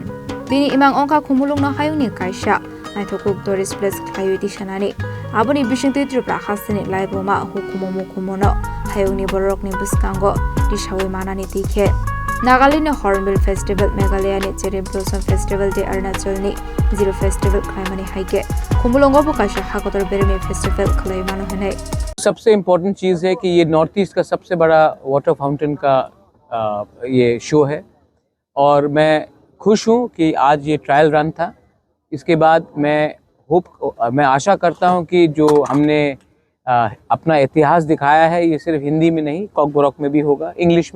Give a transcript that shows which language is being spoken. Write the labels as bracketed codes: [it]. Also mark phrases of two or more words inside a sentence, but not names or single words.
[trp] Bini imang ongka khumulung na hayung ni kaisha. Naithokuk [en] tourist place [trp] khlayu sanani aboni bisingti tripra khasini laiboma hukumomo kumono hayungni borok ni buskango tishawi manani tikhe Nagaland Hornbill Festival Meghalaya ni Cherry Blossom Festival de Arunachal ni Zero Festival khlaimani haike khumulongo bukasha hakotor berme festival khlai manu hene [hi] सबसे इम्पोर्टेंट चीज़ है कि ये नॉर्थ ईस्ट का सबसे बड़ा [en] water fountain [hi] का ये शो है और मैं खुश हूँ कि आज ये [en] trial run [hi] था। इसके बाद मैं आशा करता हूं कि जो हमने अपना इतिहास दिखाया है ये सिर्फ हिंदी में नहीं कॉकबोरॉक में भी होगा, इंग्लिश में